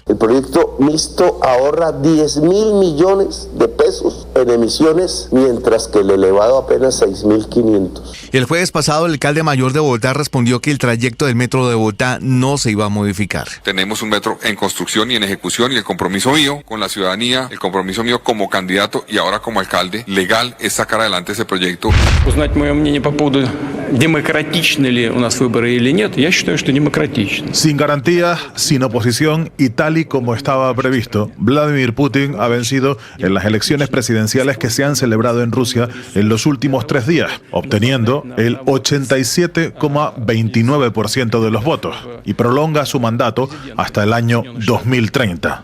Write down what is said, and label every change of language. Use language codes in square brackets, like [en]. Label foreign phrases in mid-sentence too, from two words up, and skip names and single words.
[es] El proyecto mixto ahorra 10.000 millones de pesos en emisiones, mientras que el elevado apenas 6.500. El jueves pasado, el alcalde mayor de Bogotá respondió que el trayecto del metro de Bogotá no se iba a modificar. Tenemos un metro en construcción y en ejecución, y el compromiso mío con la ciudadanía, el compromiso mío como candidato y ahora como alcalde legal es sacar adelante ese proyecto. [ru] Узнать мое мнение по поводу демократичны ли у нас выборы или нет, я считаю, что демократично. [es] Sin garantías, sin oposición y tal y como estaba previsto, Vladimir Putin ha vencido en las elecciones presidenciales que se han celebrado en Rusia en los últimos 3 días, obteniendo el 87,29% de los votos y prolonga su mandato hasta el año 2030.